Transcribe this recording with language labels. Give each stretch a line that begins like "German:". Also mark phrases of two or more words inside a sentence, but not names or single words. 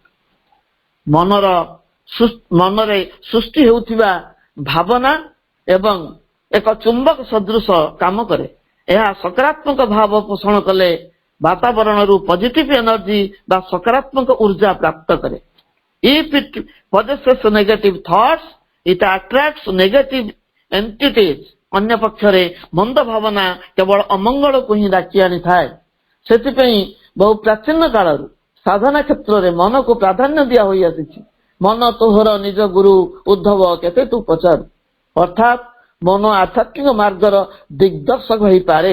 Odia: ମନରେ ସୃଷ୍ଟି ହେଉଥିବା ଭାବନା ଏବଂ ଏକ ଚୁମ୍ବକ ସଦୃଶ କାମ କରେ। ଏହା ସକାରାତ୍ମକ ଭାବ ପୋଷଣ କଲେ ବାତାବରଣରୁ
English: positive energy
Odia: ବା ସକାରାତ୍ମକ ଉର୍ଜା ପ୍ରାପ୍ତ କରେ।
English: If it possesses negative thoughts, it attracts negative entities.
Odia: ଅନ୍ୟ ପକ୍ଷରେ ମନ୍ଦ ଭାବନା କେବଳ ଅମଙ୍ଗଳକୁ ହିଁ ଡାକି ଆଣିଥାଏ। ସେଥିପାଇଁ ବହୁ ପ୍ରାଚୀନ କାଳରୁ ସାଧନା କ୍ଷେତ୍ରରେ ମନକୁ ପ୍ରାଧାନ୍ୟ ଦିଆ ହୋଇ ଆସିଛି। ମନ ତୋହର ନିଜ ଗୁରୁ ଉଦ୍ଧବ କେତେ ତୁ ପଚାରୁ। ଅର୍ଥାତ୍ ମନ ଆଧ୍ୟାତ୍ମିକ ମାର୍ଗର ଦିଗ୍ଦର୍ଶକ ହୋଇପାରେ।